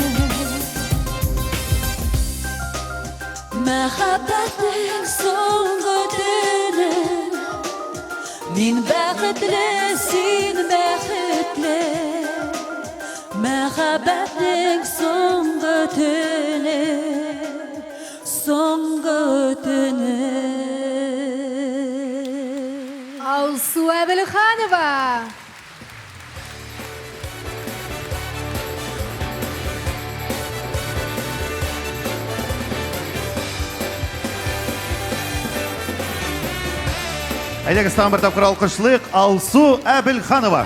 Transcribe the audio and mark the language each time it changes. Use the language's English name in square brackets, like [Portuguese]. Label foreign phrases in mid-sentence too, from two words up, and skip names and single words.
[Uzbek] Muhabbatning so'nggi tuni, men baxtli, sen baxtli. Muhabbatning so'nggi tuni, so'nggi tuni. [Tatar] Алсу Әбілханова. Әйдәгез тагын бер тапкыр алкышлыйк Алсу Әбелханова.